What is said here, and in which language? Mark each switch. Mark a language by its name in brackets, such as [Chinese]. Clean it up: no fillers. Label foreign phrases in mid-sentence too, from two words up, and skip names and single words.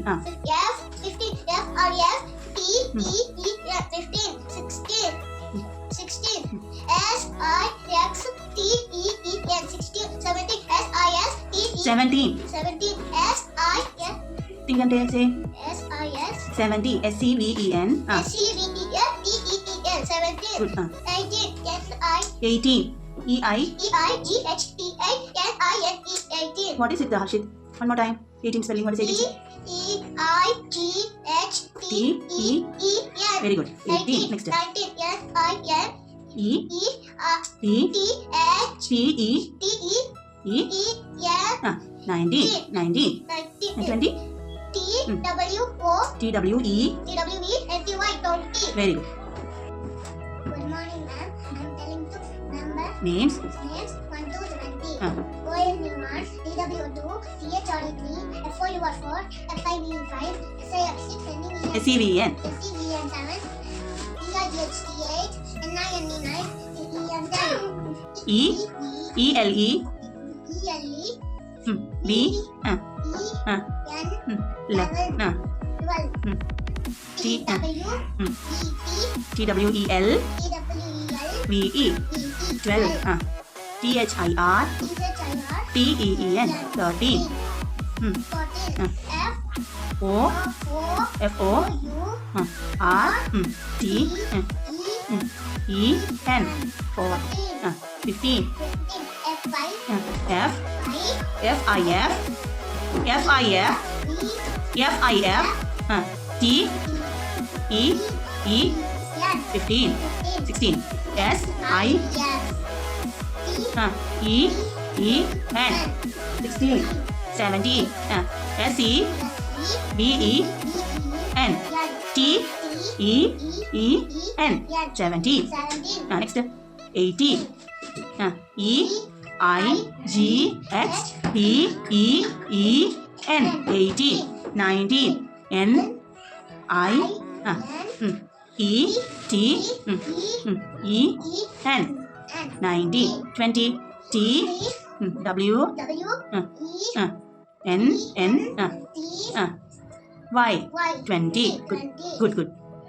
[English] F15, FRF, TEEN, 15, 16, 16, SIX, 17. 17. S-I-S. Think and say. S-I-S. 70. S-C-V-E-N. S-C-V-E-N. 17. Good. 18. S-I. 18. E-I. E-I-G-H-T-A-N-I-N-E. 18. What is it, Harshit? One more time. 18 spelling. What is 18? E-I-G-H-T-E-E-N. Very good. 18. Next. 19. S-I-N. E. T. T-H. T-E. T-E. E. E-N. 19. 19. 19. 20. T-W-O. T-W-E. T-W-E-N-T-Y. 20. Very good. Good morning, ma'am. I'm telling you number Names. names 1 to 20. Uh. O-N-E-1, D-W-2, T-H-R-E-3, F-O-U-R-4, F-I-V-E-5, S-I-F-6, N-E-E-N, S-E-V-E-N. S-E-V-E-N-7, E-I-G-H-T-8, N-I-N-E-9, T-E-N-10, E. E-L-E. E-L-E, B. E-N, 11. 12, T. T-W, T-W-E-L. E-T, T-W-E-L, V-E. E-E, 12. T-H-I-R. T-H-I-R, T-E-E-N. 13. 14, F, O. F-O. O-U, R. T. E, E-N. 4. 15. 15, F-I, F. I, F-I-F. F-I-F. V, F-I-F. T. E. E. N, 15. 16. S. I. yes, T, E. E-N. 16. 17. S-E. S-E, B-E. N. N, T. E. E-N. 17. 17, Next. 18. E. I-G-H-T-E-E-N. 18. 19. N. I. E. T. E-N. 19. 20. T. W. W, E, N. N. T, Y. Y, 20. Good. 20. Good. Good.